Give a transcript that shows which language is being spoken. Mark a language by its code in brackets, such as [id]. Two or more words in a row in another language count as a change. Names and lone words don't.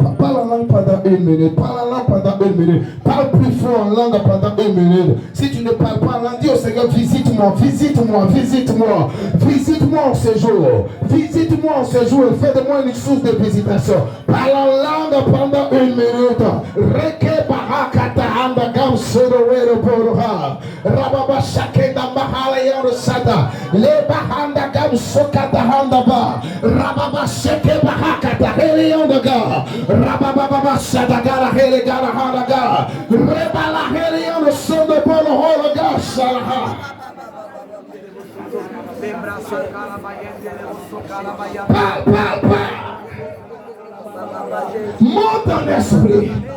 [fr] Parle en langue pendant 1 minute. Parle en langue pendant 1 minute. Parle plus fort en langue pendant 1 minute. Si tu ne parles pas en langue, dis au Seigneur, visite-moi, visite-moi, visite-moi. Visite-moi en ce jour. Visite-moi en ce jour. Fais de moi une source de visitation. Parle en langue pendant 1 minute. Reke barakata handa gam sedowero boroha. Rababa shakenda mahala yaro sada. Le bahanda gam sokata handa ba. Rababa shake bahakata hele yonda ga. Rababa baba sadagara hele gara handa ga. Rebala hele yonda sondo polo hola ga shalaha. Monte en esprit.